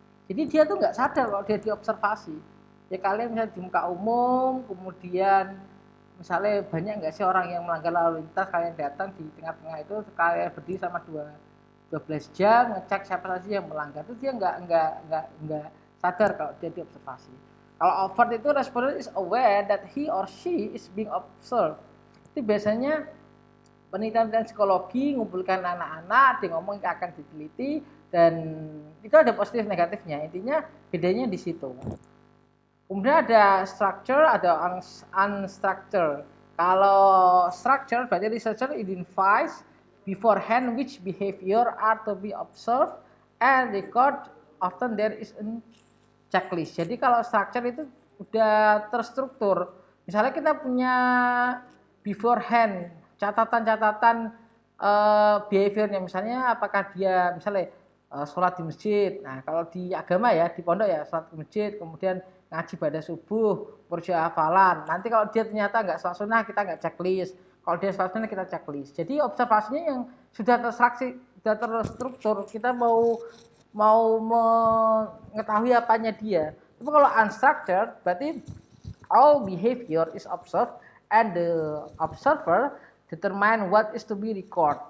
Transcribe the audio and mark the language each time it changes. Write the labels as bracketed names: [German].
[Indonesian] Jadi dia tuh nggak sadar kalau dia diobservasi. Ya kalian misalnya di muka umum, kemudian misalnya banyak nggak sih orang yang melanggar lalu lintas, kalian datang di tengah-tengah itu, kalian berdiri sama 12 jam ngecek siapa saja yang melanggar, itu dia nggak sadar kalau dia diobservasi. Kalau overt itu [English] respondent is aware that he or she is being observed. [Indonesian] Itu biasanya penelitian psikologi ngumpulkan anak-anak, dia ngomong akan diteliti, dan itu ada positif negatifnya. Intinya bedanya di situ. Kemudian ada structure, ada unstructured. Kalau structure berarti [English] researcher identifies beforehand which behavior are to be observed and record. Often there is a checklist. [Indonesian] Jadi kalau structure itu udah terstruktur. Misalnya kita punya beforehand catatan-catatan behaviornya, misalnya apakah dia misalnya sholat di masjid. Nah kalau di agama ya di pondok ya sholat di masjid, kemudian ngaji pada subuh, berjamaah hafalan. Nanti kalau dia ternyata nggak sholat sunnah, kita nggak checklist. Kalau dia salah kita checklist. Jadi observasinya yang sudah terstruktur, kita mau mengetahui apanya dia. Tapi kalau unstructured, berarti [English] all behavior is observed and the observer determine what is to be record.